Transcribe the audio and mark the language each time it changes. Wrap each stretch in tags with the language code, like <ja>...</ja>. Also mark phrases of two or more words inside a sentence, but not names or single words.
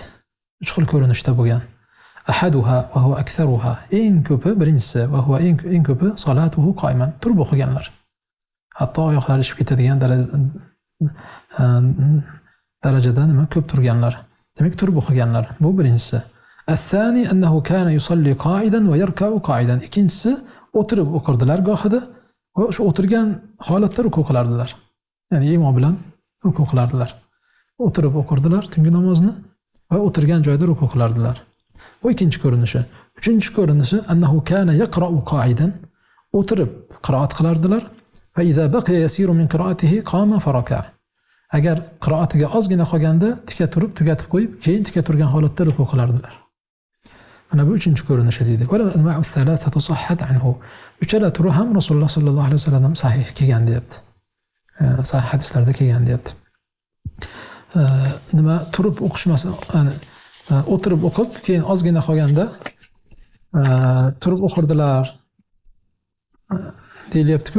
<uz>3 xil ko'rinishda bo'lgan.</uz> <ar>أحدها وهو أكثرها.</ar> <uz>Eng ko'pi birinchisi</uz> <ar>وهو</ar> <uz>eng ko'pi</uz> <ar>صلاته قائما,</ar> <uz>turib o'qiganlar. Hatto oyoqlari ishib ketadigan darajada nima ko'p turganlar. Demak, turib o'qiganlar. Bu birinchisi.</uz> <ar>الثاني أنه كان يصلي قاعدا ويركع قاعدا.</ar> <uz>Ikkinchisi o'tirib o'qirdilar gohida va o'sha o'tirgan holatda ruku qilardilar. Ya'ni imom bilan ruku qilardilar. O'tirib o'qirdilar tungi namozni va o'tirgan joyda ruku qilardilar. Bu ikkinchi ko'rinishi. Uchinchi ko'rinishi</uz> <ar>أنه كان يقرأ قاعدا.</ar> <uz>O'tirib qiroat qilardilar</uz> <ar>وإذا بقي يسير من قراءته قام فركع.</ar> <uz>Agar qiroatiga ozgina qolganda tika turib tugatib qo'yib, keyin tika turgan holatda ruku qilardilar. Mana bu uchinchi ko'rinishi deydi.</uz> <ar>والأنواع الثلاثة صحت عنه.</ar> <uz>Uchala turi ham Rasululloh</uz> <ar>صلى الله عليه وسلم</ar> <uz>sahih kelgan deyapti. Sahih hadislarda kelgan deyapti. Nima turib o'qishmasa, ya'ni o'tirib o'qib, keyin ozgina qolganda turib o'qirdilar deyilyapti-ku.</uz>